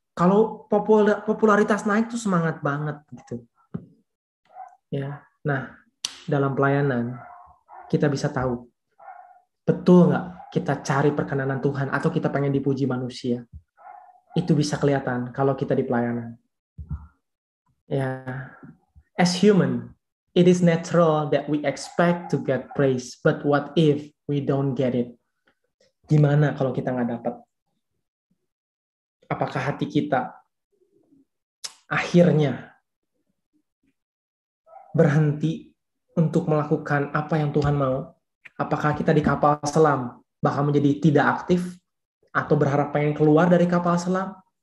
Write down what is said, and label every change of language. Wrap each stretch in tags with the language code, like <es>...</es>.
<id>Kalau popularitas naik tuh semangat banget gitu. Ya. Nah, dalam pelayanan kita bisa tahu betul nggak kita cari perkenanan Tuhan atau kita pengen dipuji manusia. Itu bisa kelihatan kalau kita di pelayanan.</id> <en>Ya, as human, it is natural that we expect to get praise, but what if we don't get it?</en> <id>Gimana kalau kita nggak dapat? Apakah hati kita akhirnya berhenti untuk melakukan apa yang Tuhan mau? Apakah kita di kapal selam bakal menjadi tidak aktif atau berharap pengen keluar dari kapal selam?</id>